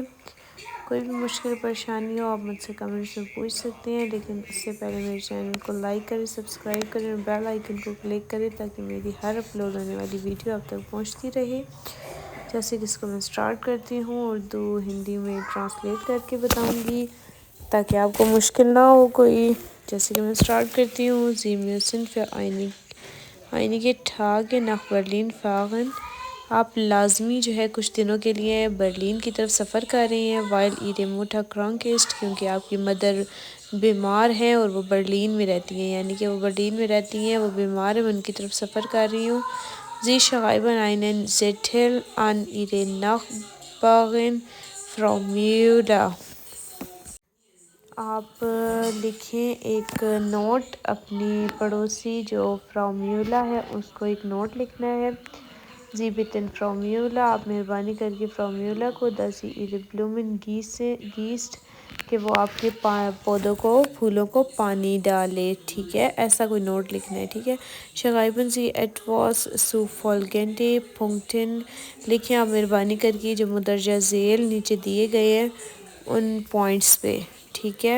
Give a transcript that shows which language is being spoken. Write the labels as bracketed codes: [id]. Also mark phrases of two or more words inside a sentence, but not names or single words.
[ur] کوئی بھی مشکل پریشانی ہو آپ مجھ سے کمنٹس میں پوچھ سکتے ہیں، لیکن اس سے پہلے میرے چینل کو لائک کریں، سبسکرائب کریں اور [en] bell icon [ur] کو کلک کریں تاکہ میری ہر اپلوڈ ہونے والی ویڈیو آپ تک پہنچتی رہے۔ جیسے کہ اس کو میں سٹارٹ کرتی ہوں، اردو ہندی میں ٹرانسلیٹ کر کے بتاؤں گی تاکہ آپ کو مشکل نہ ہو کوئی۔ جیسے کہ میں سٹارٹ کرتی ہوں، [de] Sie müssen für einige Tage nach Berlin fahren۔ [ur] آپ لازمی جو ہے کچھ دنوں کے لیے برلین کی طرف سفر کر رہے ہیں، [de] weil ihre Mutter krank ist، [ur] کیونکہ آپ کی مدر بیمار ہیں اور وہ برلین میں رہتی ہیں، یعنی کہ وہ برلین میں رہتی ہیں، وہ بیمار ہیں، میں ان کی طرف سفر کر رہی ہوں۔ [de] Sie schreiben einen Zettel an ihre Nachbarin Frau Müller۔ [ur] آپ لکھیں ایک نوٹ اپنی پڑوسی جو فرا میولا ہے، اس کو ایک نوٹ لکھنا ہے۔ [de] Sie bitten Frau Müller، [ur] آپ مہربانی کر کے فرا میولا کو [de] dass sie ihre Blumen gießt، [ur] کہ وہ آپ کے پودوں کو، پھولوں کو پانی ڈالے، ٹھیک ہے، ایسا کوئی نوٹ لکھنا ہے، ٹھیک ہے۔ [de] Schreiben Sie etwas zu folgenden Punkten، [ur] لکھیں آپ مہربانی کر کے جو مندرجہ ذیل نیچے دیے گئے ہیں ان پوائنٹس پہ، ٹھیک ہے۔